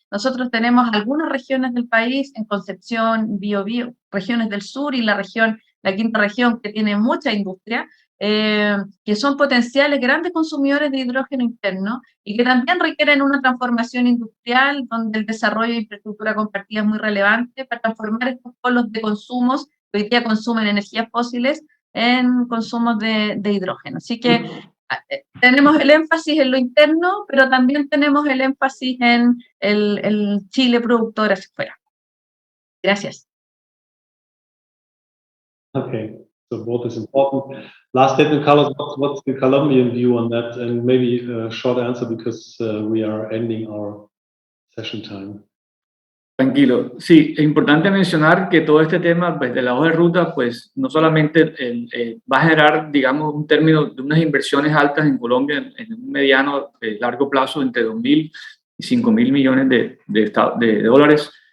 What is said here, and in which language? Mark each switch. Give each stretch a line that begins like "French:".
Spanish: Nosotros tenemos algunas regiones del país, en Concepción, Biobío, regiones del sur y la quinta región, que tiene mucha industria, que son potenciales grandes consumidores de hidrógeno interno y que también requieren una transformación industrial donde el desarrollo de infraestructura compartida es muy relevante para transformar estos polos de consumos que hoy día consumen energías fósiles en consumos de hidrógeno. Así que tenemos el énfasis en lo interno, pero también tenemos el énfasis en el Chile productor hacia afuera. Gracias.
English: Okay, so both is important. Last statement, Carlos, what's the Colombian view on that? And maybe a short answer because we are ending our session time.
Spanish: Tranquilo. Sí, es importante mencionar que todo este tema pues, de la hoja de ruta, pues no solamente va a generar, digamos, un término de unas inversiones altas en Colombia en un mediano, largo plazo, entre 2.000 y 5.000 millones de dólares.